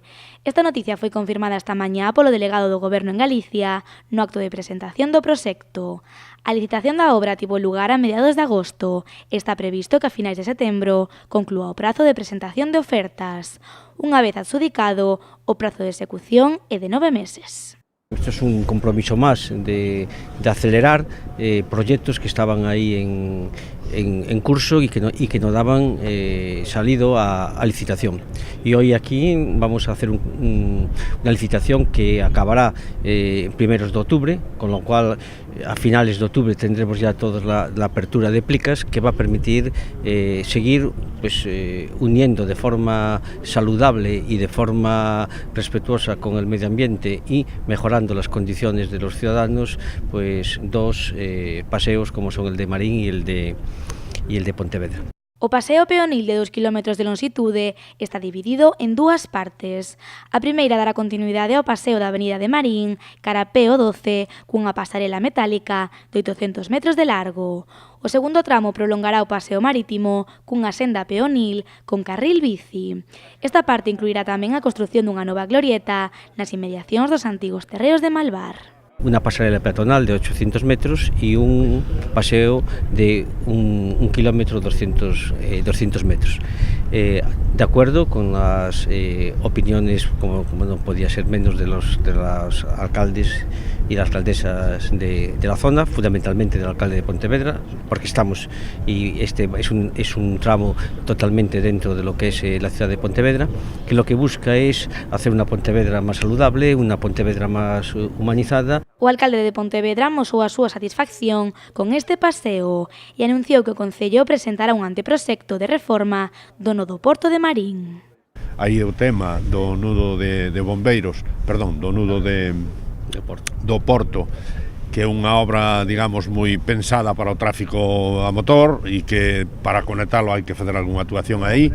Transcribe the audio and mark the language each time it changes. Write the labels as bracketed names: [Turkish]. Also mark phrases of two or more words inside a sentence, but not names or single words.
[Galician] Esta noticia foi confirmada esta mañá polo delegado do Goberno en Galicia no acto de presentación do proxecto. A licitación da obra tivo lugar a mediados de agosto e está previsto que a finais de setembro conclúa o prazo de presentación de ofertas. Unha vez adxudicado, o prazo de execución é de 9 meses. [Spanish] Esto es un compromiso más de acelerar proyectos que estaban ahí en curso y que no daban salido a licitación. Y hoy aquí vamos a hacer una licitación que acabará primeros de octubre, con lo cual a finales de octubre tendremos ya toda la apertura de plicas que va a permitir seguir uniendo de forma saludable y de forma respetuosa con el medio ambiente y mejorando las condiciones de los ciudadanos, pues dos paseos como son el de Marín y el de Pontevedra. [Galician] O paseo peonil de 2 km de longitude está dividido en dúas partes. A primeira dará continuidade ao paseo da Avenida de Marín, cara a Peo 12, cunha pasarela metálica de 800 metros de largo. O segundo tramo prolongará o paseo marítimo cunha senda peonil con carril bici. Esta parte incluirá tamén a construción dunha nova glorieta nas inmediacións dos antigos terreos de Malvar. [Spanish] Una pasarela peatonal de 800 metros y un paseo de 1 kilómetro 200 metros. De acuerdo con las opiniones, como no podía ser menos, de los alcaldes y las alcaldesas de la zona, fundamentalmente del alcalde de Pontevedra, porque estamos, y este es un tramo totalmente dentro de lo que es la ciudad de Pontevedra, que lo que busca es hacer una Pontevedra más saludable, una Pontevedra más humanizada. [Galician] O alcalde de Pontevedra amosou a súa satisfacción con este paseo e anunciou que o Concello presentará un anteproxecto de reforma do nodo Porto de Marín. Aí o tema do nudo de bombeiros, perdón, do nudo do Porto, que é unha obra, digamos, moi pensada para o tráfico a motor e que para conectalo hai que facer algunha actuación aí.